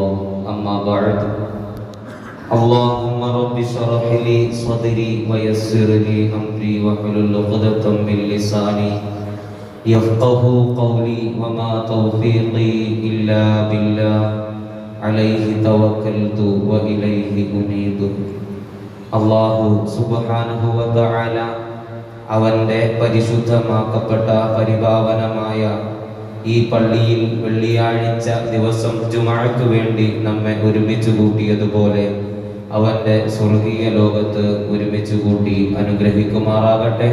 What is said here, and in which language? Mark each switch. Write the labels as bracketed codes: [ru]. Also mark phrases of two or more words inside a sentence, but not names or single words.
[ar] أما بعد، اللهم رب اشرح لي صدري ويسر لي أمري واحلل عقدة من لساني يفقه قولي وما توفيقي إلا بالله عليه توكلت وإليه أنيب. الله سبحانه وتعالى [ml] അവന്റെ പരിശുദ്ധമാക്കപ്പെട്ട പരിപാവനമായ ഈ പള്ളിയിൽ വെള്ളിയാഴ്ച ദിവസം ജുമുഅക്ക് വേണ്ടി നമ്മെ ഒരുമിച്ച് കൂട്ടിയതുപോലെ അവന്റെ സ്വർഗീയ ലോകത്ത് ഒരുമിച്ച് കൂട്ടി അനുഗ്രഹിക്കുമാറാകട്ടെ.